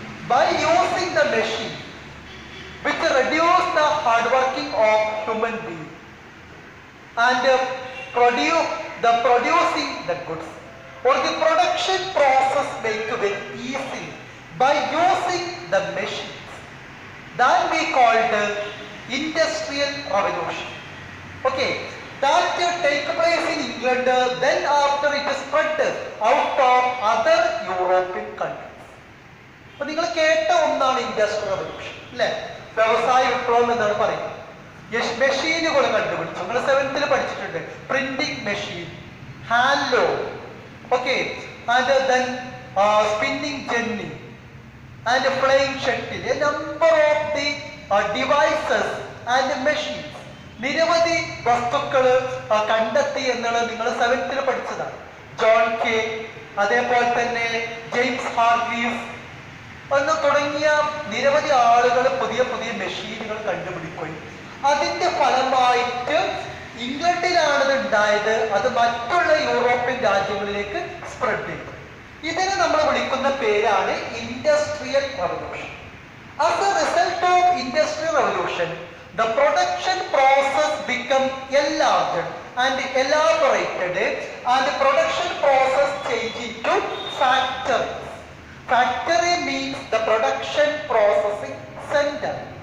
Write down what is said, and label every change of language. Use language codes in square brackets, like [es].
[en] By using the machine which reduce the hard working of human beings and producing the goods, or the production process make very easy by using the machines. That we called Industrial Revolution. Okay, that take place in England, then after it spread out of other European countries. [ml] അപ്പോൾ നിങ്ങൾ കേട്ട ഒന്നാണ് industrial revolution അല്ലേ? വ്യവസായ വിപ്ലവം എന്നാണ് പറയുന്നത്. മെഷീനുകൾ കണ്ടുപിടിച്ചു. നിങ്ങൾ 7th പഠിച്ചിട്ടുണ്ട്. [en] Printing machine, hand loom, okay, and then spinning jenny and flying shuttle, a number of the devices and machines. [ml] നിരവധി വസ്തുക്കൾ കണ്ടെത്തി എന്നുള്ളത് നിങ്ങൾ 7th പഠിച്ചതാണ്. ജോൺ കെ, അതേപോലെ തന്നെ ജെയിംസ് ഹാർഗ്രീവ്സ് എന്ന് തുടങ്ങിയ നിരവധി ആളുകൾ പുതിയ പുതിയ മെഷീനുകൾ കണ്ടുപിടിക്കുകയും അതിന്റെ ഫലമായിട്ട് ഇംഗ്ലണ്ടിലാണത് ഉണ്ടായത്. അത് മറ്റുള്ള യൂറോപ്യൻ രാജ്യങ്ങളിലേക്ക് സ്പ്രെഡ് ചെയ്തു. ഇതിനെ നമ്മൾ വിളിക്കുന്ന പേരാണ് industrial revolution. [en] As a result of industrial revolution, the production process become enlarged and elaborated, and the production process changed into factories. Factory means the production processing center.